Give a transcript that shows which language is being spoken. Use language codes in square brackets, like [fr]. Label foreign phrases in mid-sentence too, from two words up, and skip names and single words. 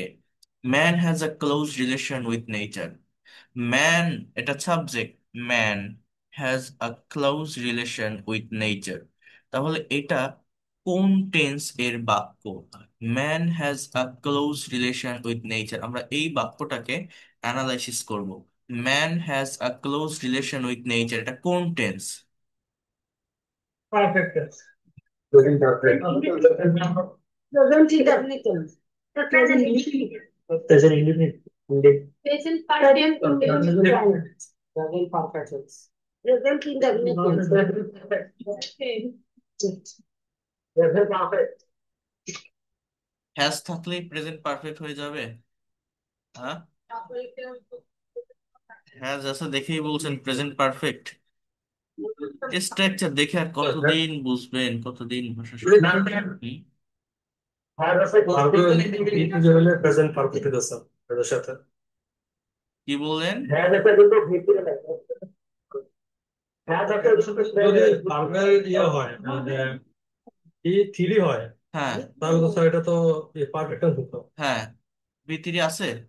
[en] Man has a close relation with nature. ম্যান, [bn] এটা সাবজেক্ট, [en] man has a close relation with nature. [bn] তাহলে এটা কোন টেন্স এর বাক্য? [en] Man has a close relation with nature, [bn] আমরা এই বাক্যটাকে অ্যানালাইসিস করব। [en] Man has a close relation with nature, [bn] এটা কোন টেন্স? [en] Perfect. Present perfect. Present indefinite. Present indefinite. Present indefinite. Present perfect. Present perfect. Present indefinite. Present perfect. [bn] হ্যাজ থাকলেই [en] present perfect [bn] হয়ে যাবে? হ্যাঁ, হ্যাজ আছে দেখেই বলছেন [en] present perfect? [bn] স্ট্রাকচার দেখে আর কতদিন বুঝবেন, কতদিন ভাষা শিখবেন? হুম? [en] Present perfect [bn] আছে এর সাথে। কি বললেন? হ্যাঁ একটা কিন্তু ভিতরে লাগে। হ্যাঁ একটা যদি ভার্বের ইয়ে হয় মানে ই থ্রি হয় হ্যাঁ, তাহলে তো এটা তো পারফেক্ট হতো। হ্যাঁ, ভিতরি আছে।